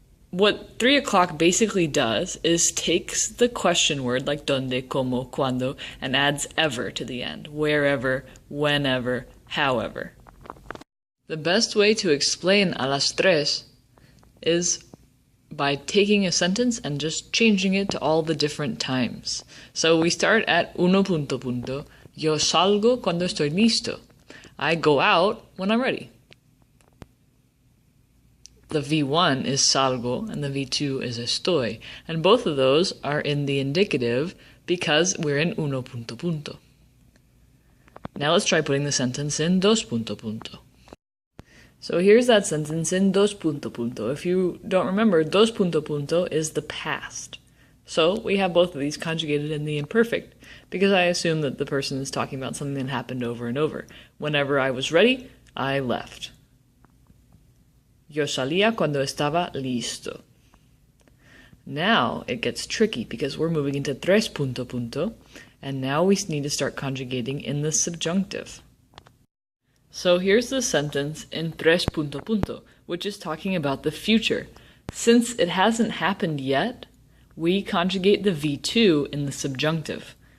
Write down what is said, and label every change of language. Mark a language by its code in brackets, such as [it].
[en] What 3 o'clock basically does is takes the question word like donde, como, cuando, and adds ever to the end. Wherever, whenever, however. The best way to explain a las tres is by taking a sentence and just changing it to all the different times. So we start at uno punto punto. [es] Yo salgo cuando estoy listo. [en] I go out when I'm ready. The V1 is salgo and the V2 is estoy. And both of those are in the indicative because we're in uno punto punto. Now let's try putting the sentence in dos punto punto. So here's that sentence in dos punto punto. If you don't remember, dos punto punto is the past. So we have both of these conjugated in the imperfect because I assume that the person is talking about something that happened over and over. Whenever I was ready, I left. [es] Yo salía cuando estaba listo. [en] Now it gets tricky because we're moving into tres punto punto, and now we need to start conjugating in the subjunctive. So here's the sentence in tres punto punto, which is talking about the future. Since it hasn't happened yet, we conjugate the V2 in the subjunctive.